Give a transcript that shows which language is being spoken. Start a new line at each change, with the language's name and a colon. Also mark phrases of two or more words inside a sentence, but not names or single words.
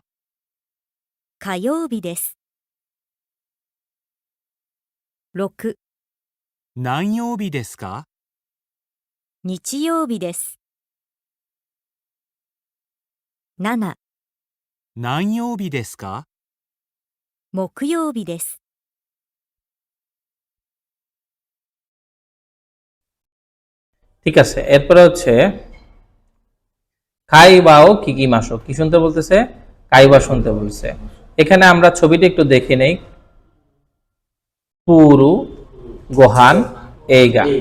Japanese: 火曜日です。6、何曜日ですか？日曜日です。7、何曜日ですか？木曜日です。
Bangla: ঠিক আছে, এরপরে হচ্ছে
Japanese: 会話を聞きましょう,
Bangla: কি শুনতে বলতেছে? কাইবা শুনতে বলছে। এখানে আমরা ছবিটা একটু দেখে নেই।
Japanese: プール、ご飯、映画.